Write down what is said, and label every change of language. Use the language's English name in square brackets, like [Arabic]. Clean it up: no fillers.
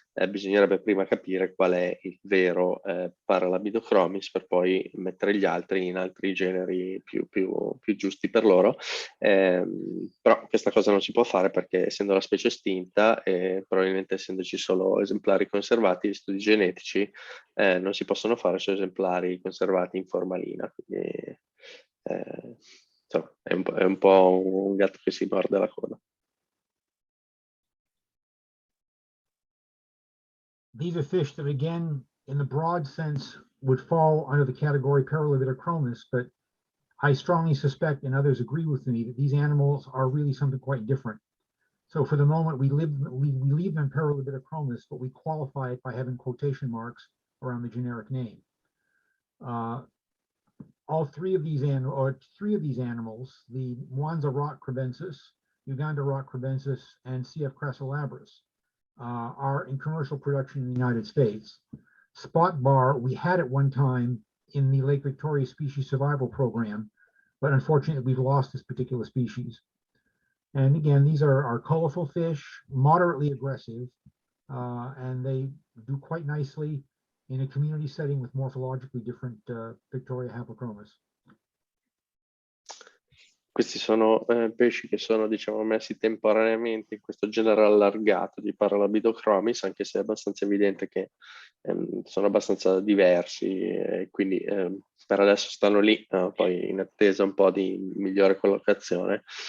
[Italian] bisognerebbe prima capire qual è il vero Paralibidochromis per poi mettere gli altri in altri generi più giusti per loro, però questa cosa non si può fare perché essendo la specie estinta e probabilmente essendoci solo esemplari conservati, gli studi genetici non si possono fare su esemplari conservati in formalina, quindi insomma, è un po' un gatto che si morde la coda. [English] These are fish that, again, in the broad sense, would fall under the category Paralibidochromis, but I strongly suspect, and others agree with me, that these animals are really something quite different. So for the moment, we leave them Paralibidochromis, but we qualify it by having quotation marks around the generic name. All three of these animals, the Mwanza rock crebensis, Uganda rock crebensis, and CF crassulabris, are in commercial production in the United States. Spot bar, we had at one time in the Lake Victoria Species Survival Program, but unfortunately we've lost this particular species. And again, these are colorful fish, moderately aggressive, and they do quite nicely in a community setting with morphologically different Victoria haplochromis. [Italian] Questi sono pesci che sono, diciamo, messi temporaneamente in questo genere allargato di Paralabidochromis, anche se è abbastanza evidente che sono abbastanza diversi, quindi per adesso stanno lì, poi in attesa un po' di migliore collocazione.